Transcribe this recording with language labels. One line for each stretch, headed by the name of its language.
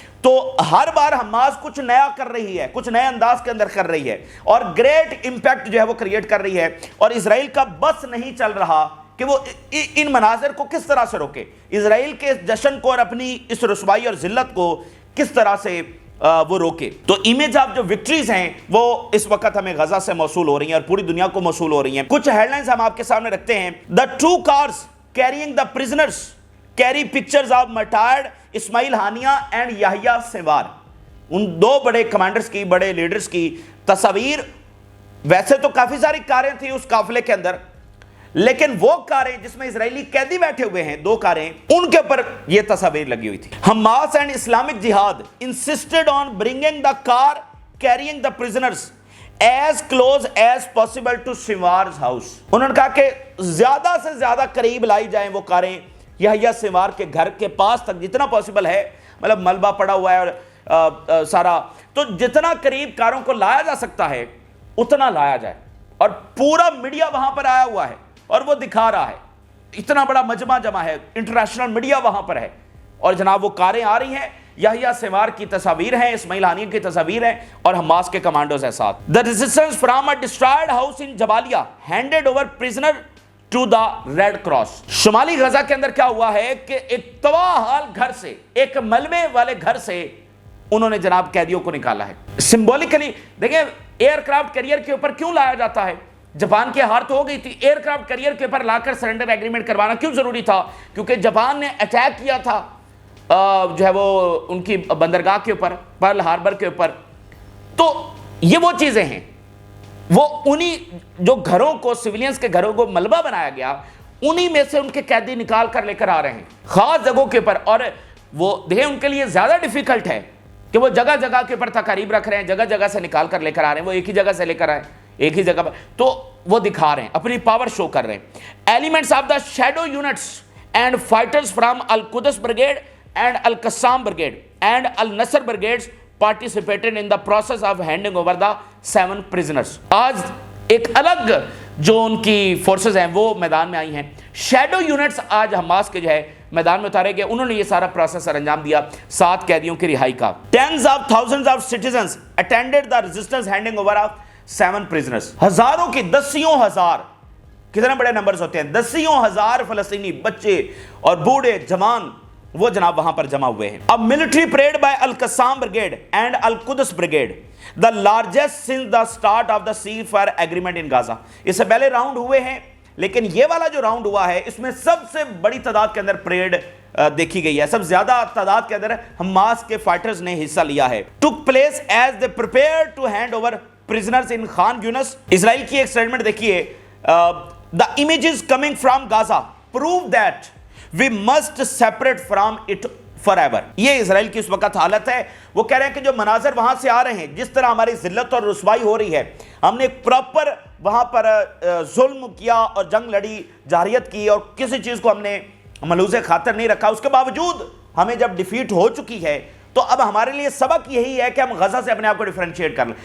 Urdu: تو ہر بار حماس کچھ نیا کر رہی ہے، کچھ نئے انداز کے اندر کر رہی ہے اور گریٹ امپیکٹ جو ہے وہ کریٹ کر رہی ہے اور اسرائیل کا بس نہیں چل رہا کہ وہ ان مناظر کو کس طرح سے روکے، اسرائیل کے جشن کو اور اپنی اس رسوائی اور ذلت کو کس طرح سے وہ روکے. تو امیج آف جو وکٹریز ہیں وہ اس وقت ہمیں غزہ سے موصول ہو رہی ہیں اور پوری دنیا کو موصول ہو رہی ہیں. کچھ ہیڈ لائنز ہم آپ کے سامنے رکھتے ہیں.
English: The 2 cars carrying the prisoners carry pictures of martyred Ismail Haniyeh and Yahya Sinwar.
Urdu: ان 2 بڑے کمانڈرز کی، بڑے لیڈرز کی تصاویر. ویسے تو کافی ساری کاریں تھیں اس قافلے کے اندر لیکن وہ کاریں جس میں اسرائیلی قیدی بیٹھے ہوئے ہیں، 2 کاریں، ان کے اوپر یہ تصاویر لگی ہوئی تھی.
English: Hamas and Islamic Jihad insisted on bringing the car carrying the prisoners as close as possible to Sinwar's house.
Urdu: انہوں نے کہا کہ زیادہ سے زیادہ قریب لائی جائیں وہ کاریں یحییٰ سنوار کے گھر کے پاس تک جتنا پاسبل ہے. مطلب ملبہ پڑا ہوا ہے اور سارا، تو جتنا قریب کاروں کو لایا جا سکتا ہے اتنا لایا جائے. اور پورا میڈیا وہاں پر آیا ہوا ہے اور وہ دکھا رہا ہے، اتنا بڑا مجمع جمع ہے، انٹرنیشنل میڈیا وہاں پر ہے. اور جناب وہ کاریں آ رہی ہیں، یحییٰ سنوار کی تصاویر ہیں، اسماعیل ہانیہ کی تصاویر ہیں، اور حماس کے کمانڈوز ہیں ساتھ.
English: The resistance from a destroyed house in Jabalia handed over prisoner to the Red Cross.
Urdu: شمالی غزہ کے اندر کیا ہوا ہے کہ ایک تباہ حال گھر سے، ایک ملبے والے گھر سے انہوں نے جناب قیدیوں کو نکالا ہے. سمبولکلی دیکھیں ایئر کرافٹ کیریئر کے اوپر کیوں لایا جاتا ہے؟ جاپان کی ہار تو ہو گئی تھی، ایئر کرافٹ کیریئر کے اوپر لا کر سرنڈر ایگریمنٹ کروانا کیوں ضروری تھا؟ کیونکہ جاپان نے اٹیک کیا تھا جو ہے وہ ان کی بندرگاہ کے اوپر، پرل ہاربر کے اوپر. تو یہ وہ چیزیں ہیں، وہ انہی جو گھروں کو، سویلینز کے گھروں کو ملبہ بنایا گیا، انہی میں سے ان کے قیدی نکال کر لے کر آ رہے ہیں خاص جگہوں کے اوپر. اور وہ دیکھیں ان کے لیے زیادہ ڈیفیکلٹ ہے کہ وہ جگہ جگہ کے اوپر تقاریب رکھ رہے ہیں، جگہ جگہ سے نکال کر لے کر آ رہے ہیں. وہ ایک ہی جگہ سے لے کر آئے، ایک ہی جگہ پر، تو وہ دکھا رہے ہیں، اپنی پاور شو کر رہے ہیں.
English: Elements of the shadow units and fighters from Al-Quds Brigade and Al-Qassam Brigade and Al-Nasr Brigades participated in the process of handing over the 7 prisoners.
Urdu: آج ایک الگ جو ان کی فورسز ہیں وہ میدان میں آئی ہیں. شیڈو یونٹس آج حماس کے جو ہے میدان میں اتارے گئے، انہوں نے یہ سارا پروسیس انجام دیا 7 قیدیوں کی رہائی کا.
English: Tens of thousands of citizens attended the resistance handing over of 7 prisoners.
Urdu: ہزاروں کی، دسیوں ہزار، کتنے بڑے نمبرز ہوتے ہیں، دسیوں ہزار فلسطینی بچے اور بوڑھے جوان وہ جناب وہاں پر جمع ہوئے ہیں.
English: A military parade by Al-Qassam Brigade and Al-Quds Brigade, the largest since the start of the ceasefire agreement in Gaza.
Urdu: اس سے پہلے راؤنڈ ہوئے ہیں لیکن یہ والا جو راؤنڈ ہوا ہے اس میں سب سے بڑی تعداد کے اندر پریڈ دیکھی گئی ہے، سب زیادہ تعداد کے اندر حماس کے فائٹرز نے حصہ لیا ہے.
English: Took place as they prepared to hand over prisoners in Khan Yunis.
Urdu: اسرائیل کی ایک سٹیٹمنٹ دیکھیے،
English: the images coming from Gaza prove that we must separate from it forever.
Urdu: یہ اسرائیل کی اس وقت حالت ہے. وہ کہہ رہے ہیں کہ جو مناظر وہاں سے آ رہے ہیں، جس طرح ہماری ذلت اور رسوائی ہو رہی ہے، ہم نے ایک پراپر وہاں پر ظلم کیا اور جنگ لڑی، جارحیت کی، اور کسی چیز کو ہم نے ملحوظ خاطر نہیں رکھا. اس کے باوجود ہمیں جب ڈیفیٹ ہو چکی ہے تو اب ہمارے لیے سبق یہی ہے کہ ہم غزہ سے اپنے آپ کو ڈیفرینشیٹ کر لیں.